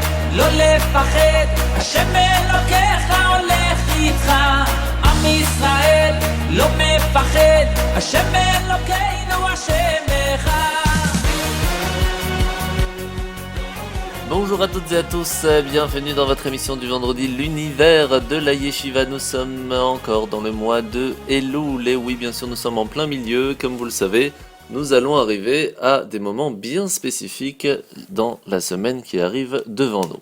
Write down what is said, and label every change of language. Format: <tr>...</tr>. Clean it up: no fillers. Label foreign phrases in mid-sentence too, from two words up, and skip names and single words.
<he>לא לפחד, השם אלוקיך הולך איתך. עם ישראל לא מפחד, השם אלוקינו השם אחד.</he> <fr>Bonjour à toutes et à tous, bienvenue dans votre émission du vendredi, l'univers de la Yeshiva. Nous sommes encore dans le mois de Elul, et oui bien sûr nous sommes en plein milieu, comme vous le savez, nous allons arriver à des moments bien spécifiques dans la semaine qui arrive devant nous.</fr>